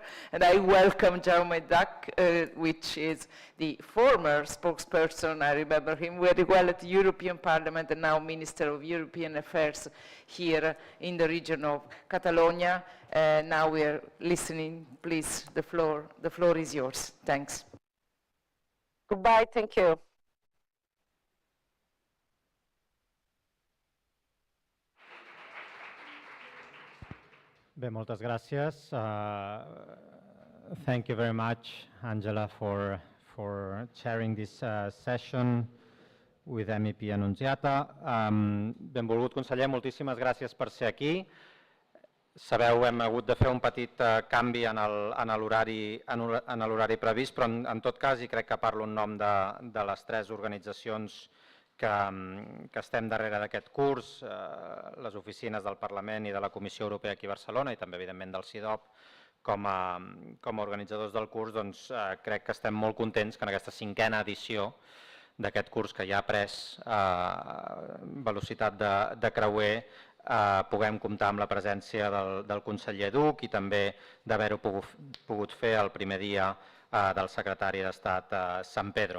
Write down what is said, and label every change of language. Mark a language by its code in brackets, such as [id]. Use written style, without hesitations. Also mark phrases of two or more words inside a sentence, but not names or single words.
[en] And I welcome Jaume Duck, which is the former spokesperson, I remember him very well at the European Parliament and now Minister of European Affairs here in the region of Catalonia. Now we are listening. Please, the floor is yours. Thanks. Goodbye, thank you. [ca] Bé, moltes gràcies. [en] Thank you very much, Angela, for chairing this session with MEP Annunziata. [ca] Benvolgut conseller, moltíssimes gràcies per ser aquí. Sabeu, hem hagut de fer un petit canvi en l'horari previst, però en tot cas, i crec que parlo en nom de les tres organitzacions que estem darrere d'aquest curs, les oficines del Parlament i de la Comissió Europea aquí a Barcelona i també, evidentment, del CIDOB, com a organitzadors del curs, doncs crec que estem molt contents que en aquesta 5a edició d'aquest curs, que ja ha pres velocitat de creuer, puguem comptar amb la presència del conseller Duch i també d'haver-ho pogut fer el primer dia del secretari d'Estat Sant Pedro.